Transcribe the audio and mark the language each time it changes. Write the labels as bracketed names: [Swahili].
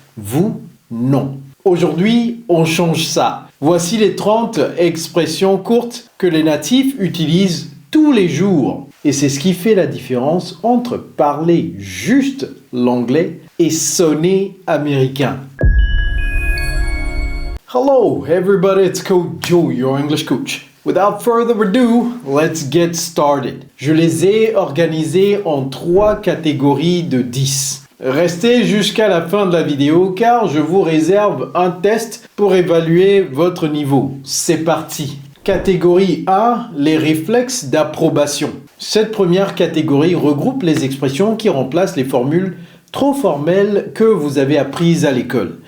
[French] Vous, non. Aujourd'hui, on change ça. Voici les 30 expressions courtes que les natifs utilisent tous les jours. Et c'est ce qui fait la différence entre parler juste l'anglais et sonner américain. [English] Hello everybody, it's Coach Joe, your English coach. Without further ado, let's get started. [French] Je les ai organisés en 3 catégories de 10. Restez jusqu'à la fin de la vidéo car je vous réserve un test pour évaluer votre niveau. C'est parti. Catégorie 1, les réflexes d'approbation. Cette première catégorie regroupe les expressions qui remplacent les formules trop formelles que vous avez apprises à l'école.